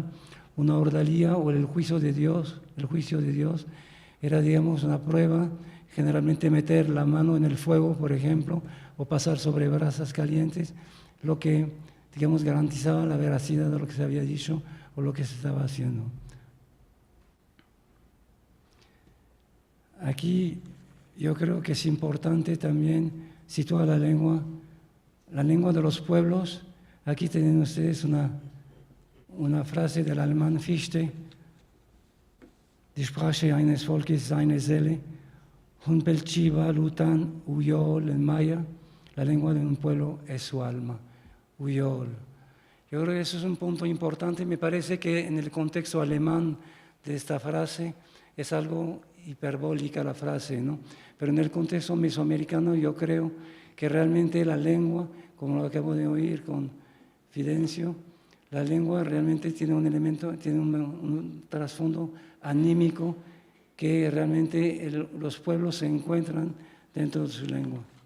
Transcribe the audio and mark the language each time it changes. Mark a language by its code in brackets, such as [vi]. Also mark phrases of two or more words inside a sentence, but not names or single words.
[es] Una ordalía o el juicio de Dios era, digamos, una prueba, generalmente meter la mano en el fuego, por ejemplo, o pasar sobre brasas calientes, lo que, digamos, garantizaba la veracidad de lo que se había dicho o lo que se estaba haciendo. Aquí yo creo que es importante también situar la lengua de los pueblos. Aquí tienen ustedes una frase del alemán Fichte: [de] Die Sprache eines Volkes seine Seele, [yua] Hunpelchiva, Lutan, Uyol, [es] en maya, la lengua de un pueblo es su alma, Uyol. Yo creo que eso es un punto importante. Me parece que en el contexto alemán de esta frase es algo hiperbólica la frase, ¿no? Pero en el contexto mesoamericano yo creo que realmente la lengua, como lo acabo de oír con Fidencio, la lengua realmente tiene un elemento, tiene un trasfondo anímico que realmente los pueblos se encuentran dentro de su lengua.